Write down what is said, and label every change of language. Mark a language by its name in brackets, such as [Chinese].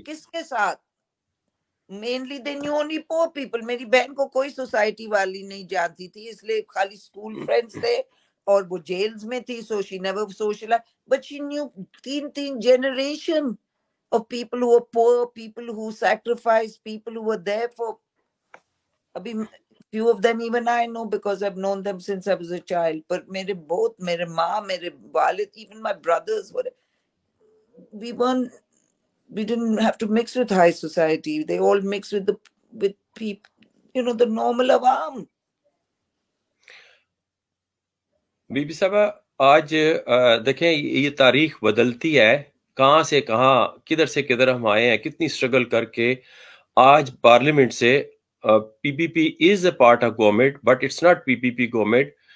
[Urdu] کس کے ساتھ؟ [English] Mainly they knew only poor people. [Urdu] میری بہن کو کوئی سوسائٹی والی نہیں جانتی تھی, اس لیے خالی اسکول فرینڈس تھے, اور وہ جیلز میں تھی, [English] so she never socialized, but she knew [Urdu] تین [English] generation of people who were poor, people who sacrificed, people who were there for. ابھی few of them even I know because I've known them since I was a child. But [Urdu] میرے ماں, میرے والد, [English] even my brothers, we didn't have to mix with high society. They all mix with people, you know, the normal awam. [Urdu] Be be صاحبہ آج دیکھیں یہ تاریخ بدلتی ہے, کہاں سے کہاں, کدھر سے کدھر ہم آئے ہیں, کتنی اسٹرگل کر کے آج پارلیمنٹ سے پی پی پی [English] Is a part of government, but it's not P P P government.